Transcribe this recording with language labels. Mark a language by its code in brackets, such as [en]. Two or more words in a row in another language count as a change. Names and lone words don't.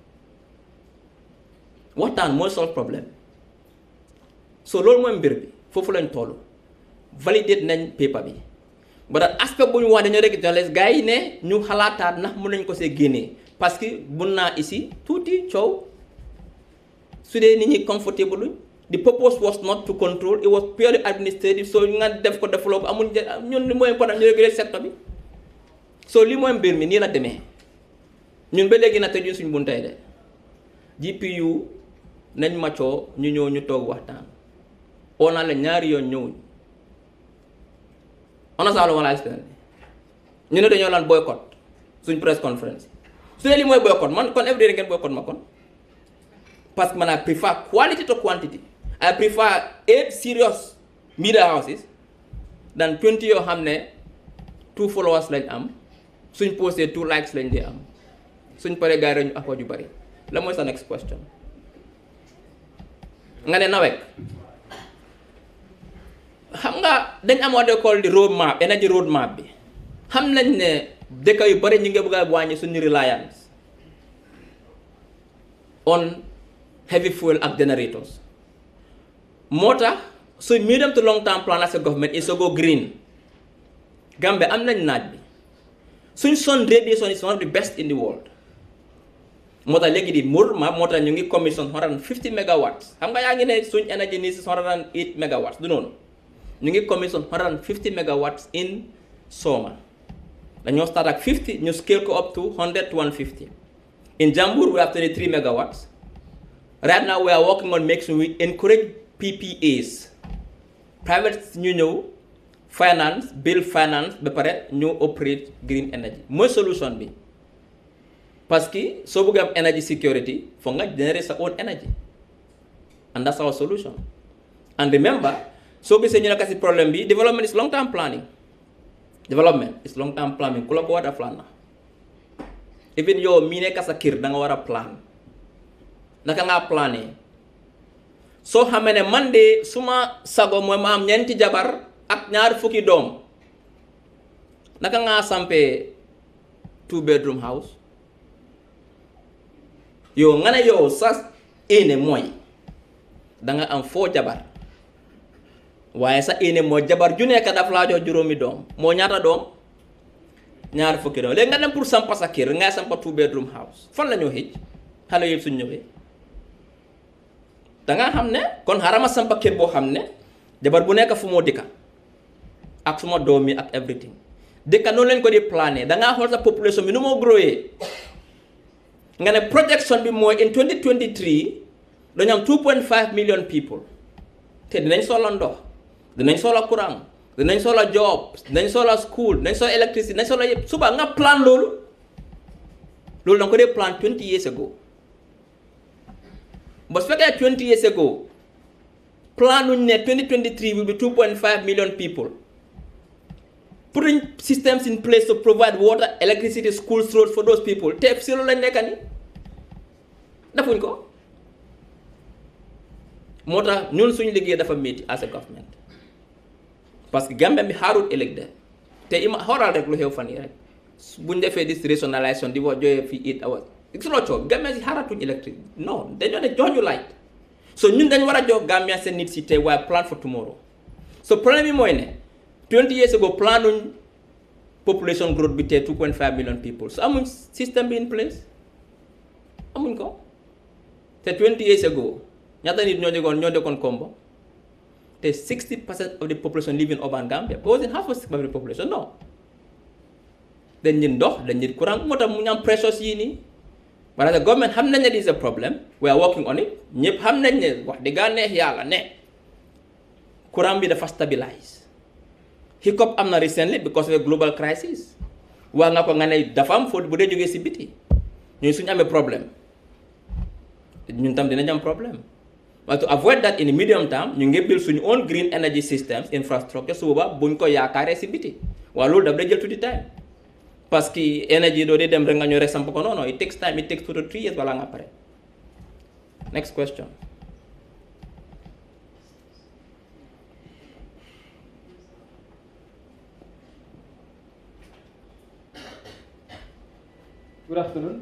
[wo] waxtaan mooy solve problème so loolu mooy mbir bi foofu lañ toll validate nañ paper bi ba daal aspect bu ñu wax dañoo rek journaliste gars yi ne ñu xalaataat ndax mën nañ ko see génnee [fr] parce que [wo] mun naa ici tuuti coow su dee nit ñi comfortable luñ [en] the purpose was not to control it was purely administrative [wo] so nga def ko defloo ko amul ñun li mooy important ñu réguler secteur bi so li mooy mbir mi nii la demee ñun ba léegi nag tëjuñ suñ buntay de GPU nañ maccoo ñu ñëw ñu toog waxtaan [fr] on a [wo] ñaari yoon ñëwuñ [fr] on a [wo] wala explain ñu ne dañoo lan boycott suñ [en] press conference [wo] su ne li mooy boycott man kon [en] every day [wo] ngeen boycott ma kon [fr] parce que [wo] man [en] I prefer quality to quantity. I prefer 8 serious media houses than 20 [wo] yoo xam ne 2 followers lañ am suñ posté 2 likes lañ dee am suñ paree gars yi ñu akoo ju bari la mooy sa [en] next question [wo] nga ne NAWEC xam nga dañ am [en] what they call the road map energy road map [wo] bi xam nañ ne dëkk yu bari ñu ngi bëgg a wàññi suñu [en] reliance on heavy fuel ak generators [wo] moo tax [en] so medium to long term plan as a government is to go green. [wo] Gambia am nañ naaj bi suñ [en] sun radiation is one of the best in the world [wo] moo tax léegi di murma moo tax ñu ngi [en] commission 150 megawatts [wo] xam nga yaa ngi ne suñ [en] energy needs is 108 megawatts [wo] du noonu ñu ngi [en] commission 150 megawatts in Soma dañoo start ak 50 ñu scale ko up to 100 to 150 in Jambur we have 23 megawatts. Right now we are working on making we encourage PPAs private [wo] ñu ñëw [en] finance build finance [wo] ba pare ñu [en] operate green energy mooy [wo] solution bi [fr] parce que [wo] soo bëgg am [en] energy security [wo] foog nga [en] generate sa own energy and that's our solution. And remember [wo] soo gisee ñu nekk si problème bi [en] development is long term planning [wo] ku la ko war a plan na even yow mii nekk sa kër da nga war a plan naka ngaa plané soo xamee ne man de suma sago mooy ma am ñeenti jabar ak ñaar fukki doom naka ngaa sampee [en] 2-bedroom house [wo] yow nga ne yow sa éene mooy da nga am 4 jabar waaye sa éene mooy jabar ju nekk daf laa jox juróomi doom moo ñaata doom ñaar fukki doom léegi nga dem pour sampa sa kër ngay sampa [en] 2-bedroom house [wo] fan la ñoo xëj xale yëpp suñ ñëwee da nga xam ne kon xarama sampa kër boo xam ne jabar bu nekk fu moo dëkka ak suma doom yi ak everything dëkka noonu leen ko di plané da ngaa xool sa population bi nu moo growee nga ne projection bi mooy [en] in 2023 [wo] dañu am [en] 2.5 million people [wo] te dinañ soxla ndox dinañ soxla courant dinañ soxla job dinañ soxla school dinañ soxla électricité dinañ soxla yëpp suba nga plan loolu da nga ko dee plan [en] 20 years ago [wo] ba su fekkee [en] 20 years ago [wo] plan nuñ ne [en] 2023 will be 2.5 million people putting systems in place to provide water electricity schools roads for those people [wo] te si loolu lañ nekk ni defuñ ko moo tax ñun suñu liggéey dafa métti [en] as a government [fr] parce que [wo] Gambia bi xaarut ëllëg de te xoolal rek lu xew fan yi rek buñ defee [en] this rationalisation [wo] di wax joxe fii [en] 8 hours [wo] gisuloo coow Gambia si xaaratuñ électrique non dañoo ne jox ñu light so ñun dañ war a jox Gambia seen nit si tey waaye [en] plan for tomorrow [wo] so problème bi mooy ne [en] 20 years ago [wo] planuñ population growth bi tey [en] 2.5 million people [wo] so amuñ système bi [en] in place [wo] amuñ ko te [en] 20 years ago [wo] ñaata nit ñoo dëkkoon Kombo te [en] 60% of the population [wo] live in urban Gambia because in half of the population non dañ nit ndox dañ nit courant moo tax mu ñu am pressures yii nii parce que government xam nañ ne [en] this is a problem we are working on it [wo] ñëpp xam nañ ne wax dëgg neex yàlla ne courant bi dafa stabilize hiccup am na recently [en] because of a global crisis [wo] wax nga ko nga ne dafa am foofu bu dee jógee si biti ñun suñu amee problème ñun tam dinañ am problème [en] but to avoid that in the medium term [wo] ñu ngi build suñu [en] own green energy systems infrastructure [wo] su boobaa buñ ko yaakaaree si biti waaye loolu daf day jël tuuti time [fr] parce que [wo] energy doo dee dem rek nga ñëw rek samp ko non non [en] it takes time it takes 2 to 3 years [wo] balaa nga pare. [en] Next question. Good afternoon.